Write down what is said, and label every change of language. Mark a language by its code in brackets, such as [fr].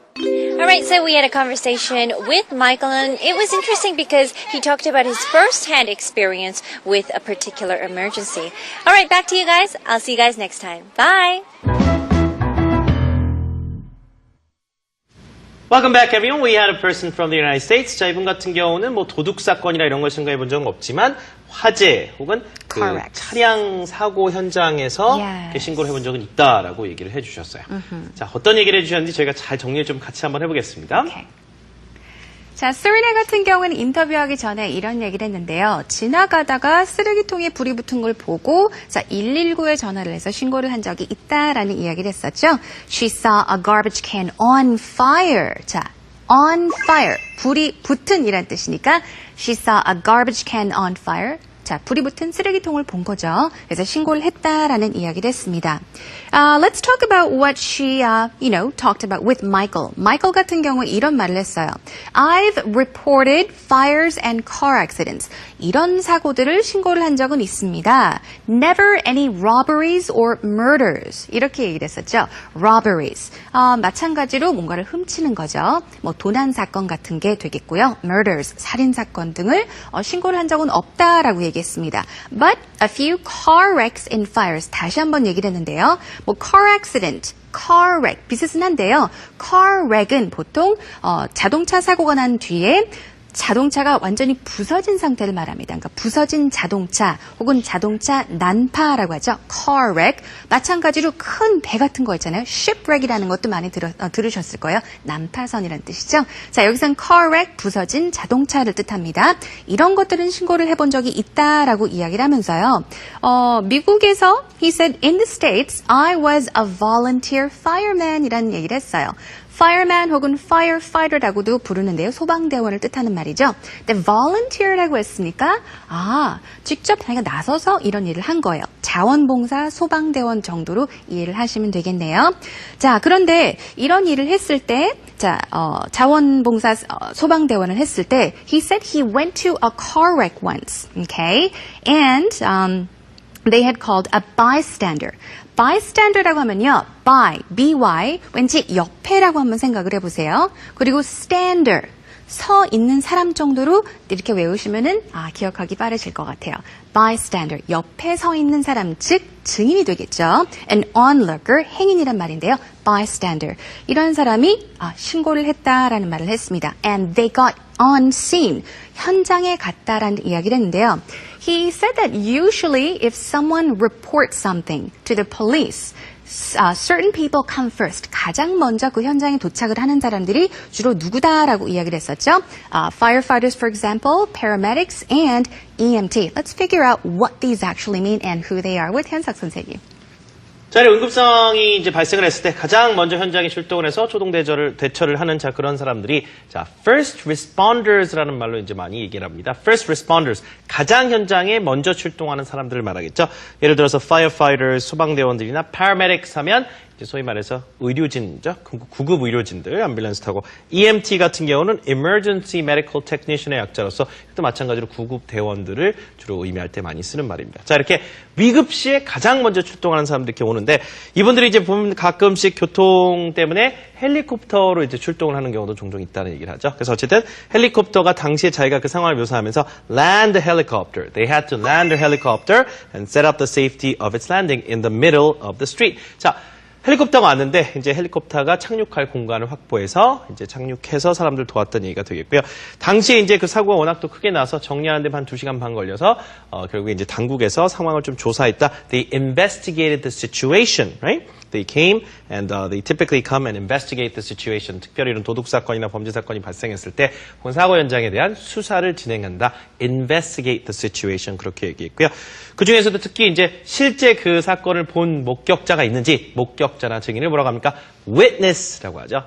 [en] All right, so we had a conversation with Michael, and it was interesting because he talked about his first-hand experience with a particular emergency. All right, back to you guys. I'll see you guys next time. Bye. Welcome back, everyone. We had a person from the United States. [ko] 자, 이분 같은 경우는 뭐 도둑 사건이나 이런 걸 생각해 본 적은 없지만 화재 혹은 그 차량 사고 현장에서 신고를 해본 적은 있다라고 얘기를 해주셨어요. 자, 어떤 얘기를 해주셨는지 저희가 잘 정리를 좀 같이 한번 해보겠습니다. 자, 세리나 같은 경우는 인터뷰하기 전에 이런 얘기를 했는데요. 지나가다가 쓰레기통에 불이 붙은 걸 보고 자 119에 전화를 해서 신고를 한 적이 있다라는 이야기를 했었죠. [en] She saw a garbage can on fire. 자, on fire. [ko] 불이 붙은 이란 뜻이니까 [en] She saw a garbage can on fire. [ko] 자, 불이 붙은 쓰레기통을 본 거죠. 그래서 신고를 했다라는 이야기를 했습니다. [en] Let's talk about what she, talked about with Michael. [ko] Michael 같은 경우 이런 말을 했어요. [en] I've reported fires and car accidents. [ko] 이런 사고들을 신고를 한 적은 있습니다. [en] Never any robberies or murders. [ko] 이렇게 얘기를 했었죠. [en] Robberies. [ko] 마찬가지로 뭔가를 훔치는 거죠. 뭐 도난 사건 같은 게 되겠고요. [en] Murders. [ko] 살인 사건 등을 신고를 한 적은 없다라고 얘기했습니다. [en] But a few car wrecks and fires. [ko] 다시 한번 얘기를 했는데요. 뭐 car accident, car wreck 비슷은 한데요. car wreck은 보통 자동차 사고가 난 뒤에 자동차가 완전히 부서진 상태를 말합니다. 그러니까 부서진 자동차 혹은 자동차 난파라고 하죠. car wreck. 마찬가지로 큰 배 같은 거 있잖아요. shipwreck이라는 것도 많이 들으셨을 거예요. 난파선이라는 뜻이죠. 자, 여기선 car wreck, 부서진 자동차를 뜻합니다. 이런 것들은 신고를 해본 적이 있다라고 이야기를 하면서요. 미국에서 [en] he said, in the States, I was a volunteer fireman이라는 [ko] 얘기를 했어요. fireman 혹은 firefighter라고도 부르는데요. 소방대원을 뜻하는 말이죠. 근데 volunteer라고 했으니까 직접 자기가 나서서 이런 일을 한 거예요. 자원봉사 소방대원 정도로 이해를 하시면 되겠네요. 자, 그런데 이런 일을 했을 때 자원봉사 소방대원을 했을 때 [en] he said he went to a car wreck once. Okay? And they had called a bystander. [ko] bystander라고 하면요. by, 왠지 옆에라고 한번 생각을 해보세요. 그리고 stander, 서 있는 사람 정도로 이렇게 외우시면은 기억하기 빠르실 것 같아요. bystander, 옆에 서 있는 사람, 즉 증인이 되겠죠. an onlooker, 행인이란 말인데요. bystander, 이런 사람이 신고를 했다라는 말을 했습니다. [en] and they got on scene, [ko] 현장에 갔다라는 이야기를 했는데요. [en] He said that usually if someone reports something to the police, certain people come first. [ko] 가장 먼저 그 현장에 도착을 하는 사람들이 주로 누구다라고 이야기를 했었죠. [en] Firefighters, for example, paramedics, and EMT. Let's figure out what these actually mean and who they are with 현석 선생님. [ko] 자, 응급 상황이 이제 발생을 했을 때 가장 먼저 현장에 출동을 해서 초동 대처를 하는 그런 사람들이 first responders라는 말로 이제 많이 얘기를 합니다. first responders, 가장 현장에 먼저 출동하는 사람들을 말하겠죠. 예를 들어서 firefighters, 소방대원들이나 paramedics 하면 이제 소위 말해서 의료진이죠. 구급 의료진들, 암뷸런스 타고 EMT 같은 경우는 Emergency Medical Technician의 약자로서 또 마찬가지로 구급 대원들을 주로 의미할 때 많이 쓰는 말입니다. 자, 이렇게 위급 시에 가장 먼저 출동하는 사람들이 이렇게 오는데 이분들이 이제 보면 가끔씩 교통 때문에 헬리콥터로 이제 출동을 하는 경우도 종종 있다는 얘기를 하죠. 그래서 어쨌든 헬리콥터가 당시에 자기가 그 상황을 묘사하면서 [en] land the helicopter. They had to land the helicopter and set up the safety of its landing in the middle of the street. [ko] 자, 헬리콥터가 왔는데 이제 헬리콥터가 착륙할 공간을 확보해서 이제 착륙해서 사람들 도왔던 얘기가 되겠고요. 당시에 이제 그 사고가 워낙 또 크게 나서 정리하는 데 한 2시간 반 걸려서 결국에 이제 당국에서 상황을 좀 조사했다. [en] They investigated the situation, right? They came and they typically come and investigate the situation. [ko] 특별히 이런 도둑 사건이나 범죄 사건이 발생했을 때 혹은 사고 현장에 대한 수사를 진행한다. [en] Investigate the situation [ko] 그렇게 얘기했고요. 그 중에서도 특히 이제 실제 그 사건을 본 목격자가 있는지 목격 목격자나 증인을 뭐라고 합니까? Witness라고 하죠.